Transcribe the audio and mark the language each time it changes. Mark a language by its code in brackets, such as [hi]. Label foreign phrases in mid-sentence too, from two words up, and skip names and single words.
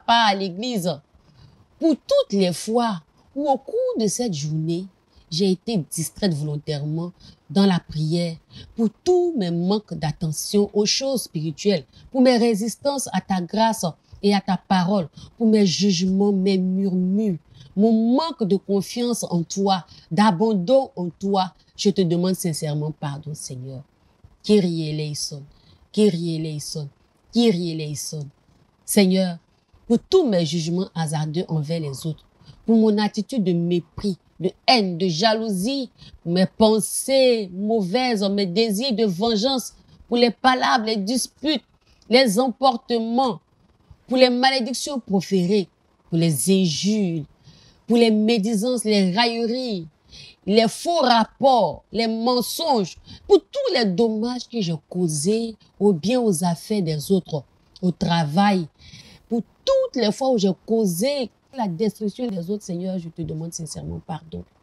[fr] part à l'église, pour toutes les fois où au cours de cette journée, j'ai été distraite volontairement dans la prière, pour tous mes manques d'attention aux choses spirituelles, pour mes résistances à ta grâce et à ta parole, pour mes jugements, mes murmures, mon manque de confiance en toi, d'abandon en toi, je te demande sincèrement pardon, Seigneur. [el] Kyrie eleison, Kyrie eleison, Kyrie eleison. [fr] Seigneur, pour tous mes jugements hasardeux envers les autres, pour mon attitude de mépris, de haine, de jalousie, pour mes pensées mauvaises, mes désirs de vengeance, pour les palabres, les disputes, les emportements, pour les malédictions proférées, pour les injures, pour les médisances, les railleries, les faux rapports, les mensonges, pour tous les dommages que j'ai causés aux biens, aux affaires des autres, au travail, pour toutes les fois où j'ai causé la destruction des autres, Seigneur, je te demande sincèrement pardon.